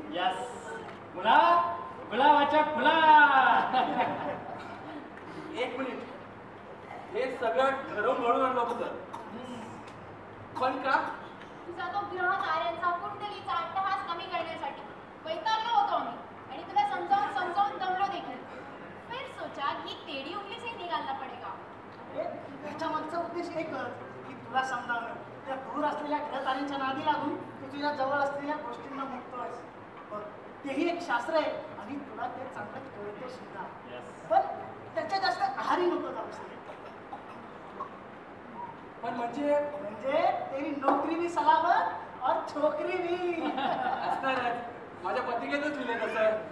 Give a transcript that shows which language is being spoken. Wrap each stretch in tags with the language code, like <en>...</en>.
<mr>Yes. मुला गुलाबाच्या फुला. एक मिनिट, हे सगळं ठरवून घडून आणलं होतं पण का? तुझा तो ग्रह ताऱ्यांचा कुंडलीचा अट्टहास कमी करण्यासाठी वैतागलो होतो आम्ही आणि तुला समजावून दमलो देखील.</mr> <hi>फिर सोचा की टेढ़ी उंगली से निकालना पड़ेगा.</hi> <mr>त्याच्या मागचा उद्देश एकच की तुला समजावणं. त्या दूर असलेल्या ग्रहताऱ्यांच्या नादी लागून तू तुझ्या जवळ असलेल्या गोष्टींना मुक्तोयस. बघ, तेही एक शास्त्र आहे आणि तुला ते चांगलं कळते सुद्धा. पण त्याच्या जास्त आहारी नको जाऊस. पण म्हणजे</mr> <hi>तेरी नोकरी भी सलामत और छोकरी भी.</hi> <mr>असणारच. माझ्या पत्रिकेतच लिहिलंय तसं.</mr>